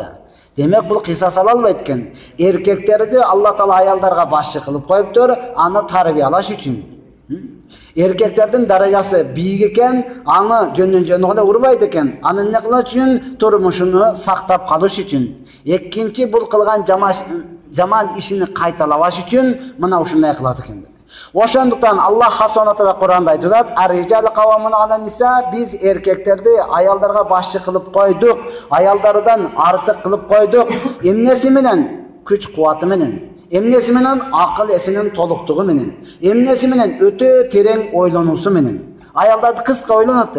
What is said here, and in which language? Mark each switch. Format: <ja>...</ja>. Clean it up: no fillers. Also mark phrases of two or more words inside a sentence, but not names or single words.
<uz>Demak, bu qisas ololmaydi ekan. Erkaklarni Alloh taolo ayollarga boshchi qilib qo'yibdir, ani tarbiyalash uchun. Erkaklarning darajasi buyuk ekan, ani jo'ndan-jo'nga urmaydi ekan. Ani nima qilish uchun? Turmushini saqlab qolish uchun. Ikkinchi bu qilgan jamoat ishini qaytalash uchun mana shunday qiladi ekan. Oşanduktan Allah</uz> <ar>سبحانه وتعالى</ar> <uz>Qur'onda aytadi:</uz> <ar>"الرجال قوامون على النساء."</ar> <uz>Biz erkeklerni ayollarga boshchi qilib qo'ydik, ayollardan ortiq qilib qo'ydik. Emnesi bilan? Kuch-quvvati bilan. Emnesi bilan? Aql esining to'liqligi bilan. Emnesi bilan? O'ta tereң o'ylanusi bilan. Ayollarni qisqa o'ylanadi.</uz>